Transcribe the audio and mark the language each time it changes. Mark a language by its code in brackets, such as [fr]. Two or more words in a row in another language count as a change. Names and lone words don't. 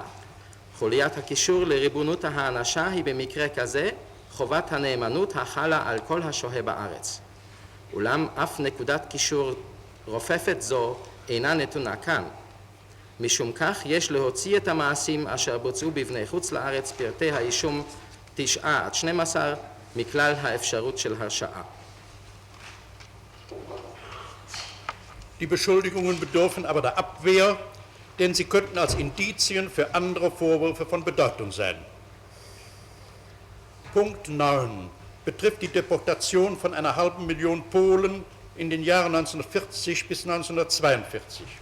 [he] חוליית הקישור לריבונות ההענשה היא במקרה כזה חובת הנאמנות החלה על כל השוהה בארץ. אולם אף נקודת קישור רופפת זו אינה נתונה כאן. משום כך יש להוציא את המעשים אשר בוצעו בבני חוץ לארץ פרטי האישום 9 עד 12 מכלל האפשרות של הרשעה. [de] Die Beschuldigungen bedürfen aber der Abwehr, denn sie könnten als Indizien für andere Vorwürfe von Bedeutung sein. Punkt 9 betrifft die Deportation von 500.000 Polen in den Jahren 1940 bis 1942.